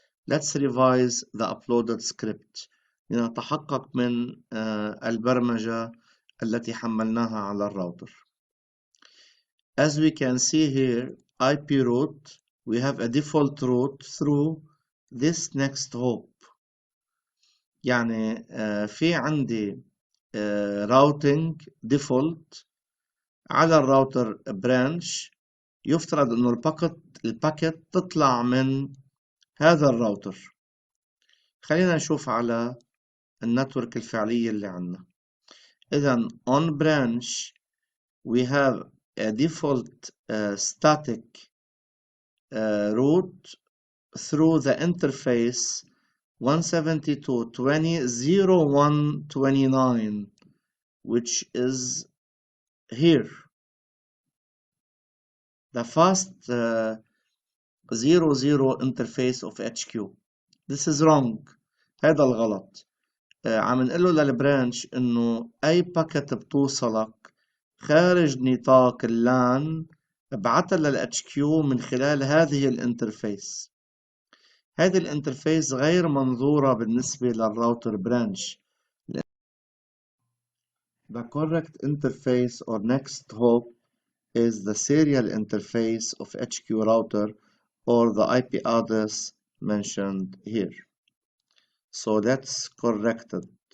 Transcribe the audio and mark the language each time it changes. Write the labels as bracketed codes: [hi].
[en] Let's revise the uploaded script [ar] لنتحقق من البرمجة التي حملناها على الراوتر. [en] As we can see here, IP route, we have a default route through this next hop. [ar] يعني في عندي routing default على الراوتر branch. يفترض انه الباكت تطلع من هذا الراوتر. خلينا نشوف على النتورك الفعلية اللي عندنا. إذن [en] on branch we have a default static route through the interface 172.20.0.1.29, which is here. The fast 00 interface of HQ. This is wrong. [ar] هذا الغلط. عم نقول له للبرانش انه اي باكت بتوصلك خارج نطاق اللان ابعتها للاتش كيو من خلال هذه الانترفيس. هذه الانترفيس غير منظورة بالنسبة للراوتر برانش. [en] The correct interface or next hop is the serial interface of HQ router or the IP address mentioned here. So that's corrected.